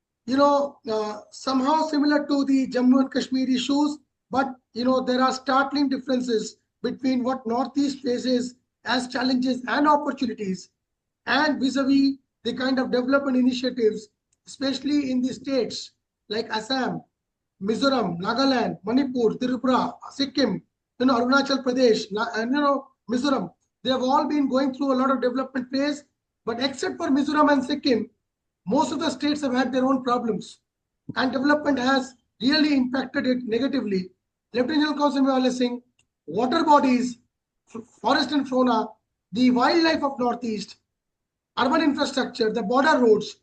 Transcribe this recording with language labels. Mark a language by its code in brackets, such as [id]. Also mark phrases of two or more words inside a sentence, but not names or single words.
[en] somehow similar to the Jammu and Kashmir issues, but there are startling differences between what Northeast faces as challenges and opportunities, and vis-a-vis the kind of development initiatives, especially in the states like Assam, Mizoram, Nagaland, Manipur, Tripura, Sikkim, Arunachal Pradesh, and Mizoram. They have all been going through a lot of development phase, but except for Mizoram and Sikkim, most of the states have had their own problems, and development has really impacted it negatively. Lieutenant General Kausal Singh, water bodies, forest and fauna, the wildlife of Northeast, urban infrastructure, the border roads.